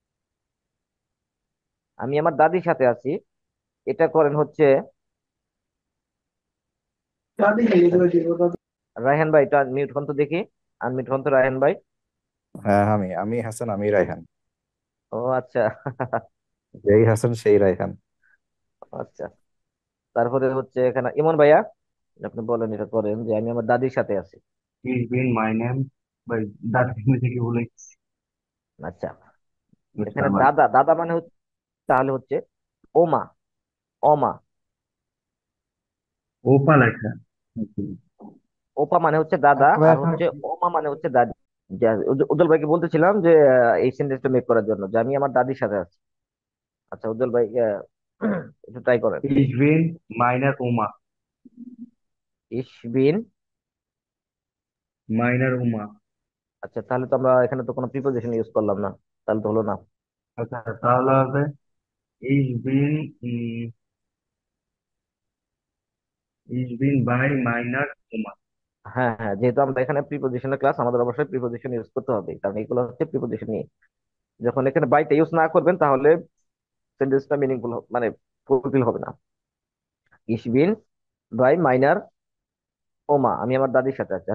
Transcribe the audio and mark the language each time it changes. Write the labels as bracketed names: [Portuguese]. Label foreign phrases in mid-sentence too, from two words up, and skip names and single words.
[Bangla] আমি আমার দাদির সাথে আছি, এটা করেন হচ্ছে, রায়হান ভাই, এটা মিউট হন তো দেখি, আনমিউট হন তো রায়হান ভাই। হ্যাঁ, আমি হাসান, আমি রায়হান। ও আচ্ছা। যেই হাসান সেই রায়হান। আচ্ছা, তারপরে হচ্ছে এখানে ইমন ভাইয়া, আপনি বলেন, এটা করেন যে আমি আমার দাদির সাথে আছি। [German] Ich bin meinem, [Bangla] ভাই দাঁত থেকে কি বলে আচ্ছা, মিস্টার এখানে ভাই। দাদা, দাদা মানে হচ্ছে, তাহলে হচ্ছে ওমা, অমা। ওপা লেখা। ওপা মানে হচ্ছে দাদা, আচ্ছা ভাই আর আপনার হচ্ছে ওমা মানে হচ্ছে দাদি। যে উজ্জ্বল ভাইকে বলতেছিলাম যে এই সেন্টেন্সটা মেক করার জন্য যে আমি আমার দাদির সাথে আছি। আচ্ছা উজ্জ্বল ভাই, একটু ট্রাই করেন। [German] Ich bin meiner Oma. Ich bin. Meiner Oma. [Bangla] আচ্ছা, তাহলে তো আমরা এখানে তো কোনো প্রিপোজিশন ইউজ করলাম না, তাহলে তো হলো না। আচ্ছা তাহলে হবে [German] Ich bin, ich bin bei meiner Oma. [Bangla] হ্যাঁ হ্যাঁ, যেহেতু আমরা এখানে প্রিপোজিশনের ক্লাস, আমাদের অবশ্যই প্রিপোজিশন ইউজ করতে হবে, কারণ এগুলো হচ্ছে প্রিপোজিশন নিয়ে। যখন এখানে বাইটা ইউজ না করবেন তাহলে সেন্টেন্সটা মিনিংফুল মানে ফুলফিল হবে না। [German] Ich bin bei meiner Oma, [Bangla] আমি আমার দাদির সাথে আছি।